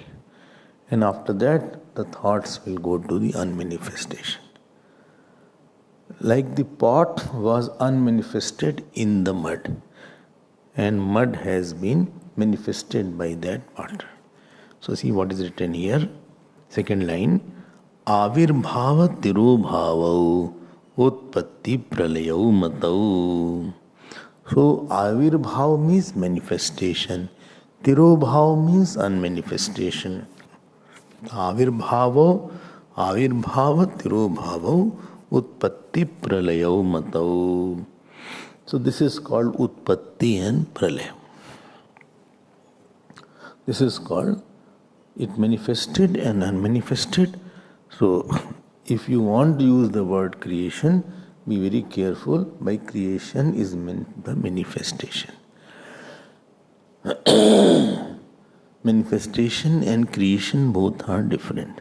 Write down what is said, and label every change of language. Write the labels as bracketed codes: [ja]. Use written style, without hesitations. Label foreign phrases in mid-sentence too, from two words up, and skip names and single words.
[en] And after that, the thoughts will go to the unmanifestation. Like the pot was unmanifested in the mud, and mud has been manifested by that water. So see what is written here. Second line. [sa] Avirbhava tirobhavau utpatti pralayau matau. [en] So avirbhava means manifestation. [sa] Tirobhava [en] means unmanifestation. [sa] Avirbhava tirobhava utpatti pralayau matau. [en] So this is called utpatti and pralaya. This is called it manifested and unmanifested. So if you want to use the word creation, be very careful. By creation is meant the manifestation. Manifestation and creation both are different.